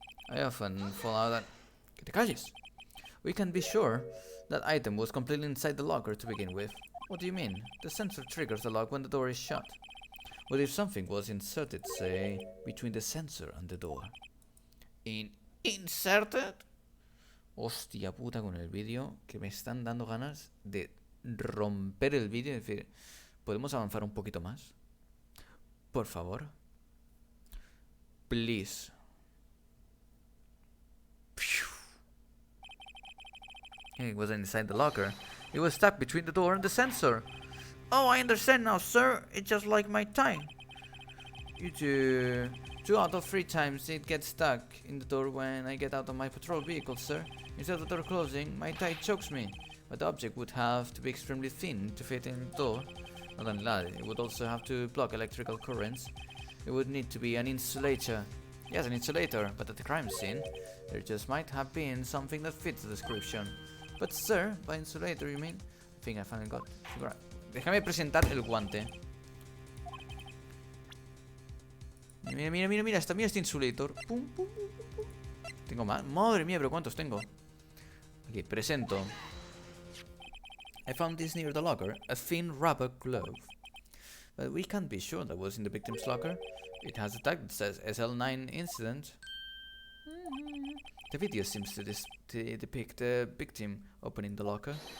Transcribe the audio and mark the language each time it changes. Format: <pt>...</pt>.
<en>I often fall out that...</en> <es>Que te calles!</es> <en>We can be sure that item was completely inside the locker to begin with. What do you mean? The sensor triggers the lock when the door is shut. What if something was inserted, say, between the sensor and the door? Inserted?</en> <es>Hostia puta con el vídeo, que me están dando ganas de romper el vídeo y decir, ¿podemos avanzar un poquito más? Por favor.</es> <en>Please. It wasn't inside the locker. It was stuck between the door and the sensor. Oh, I understand now, sir. It's just like my tie. You do. 2 out of 3 times it gets stuck in the door when I get out of my patrol vehicle, sir. Instead of the door closing, my tie chokes me. But the object would have to be extremely thin to fit in the door. Not only that, it would also have to block electrical currents. It would need to be an insulator. Yes, an insulator, but at the crime scene, there just might have been something that fits the description. But sir, by insulator you mean? I think I finally got...</en> <es>Déjame presentar el guante. Mira, mira, mira, mira, mira este insulator. Pum, pum, pum, pum. Tengo más. Madre mía, pero ¿cuántos tengo? Aquí, presento.</es> <en>I found this near the locker, a thin rubber glove. But we can't be sure that was in the victim's locker. It has a tag that says SL9 incident. The video seems to depict the victim opening the locker.</en>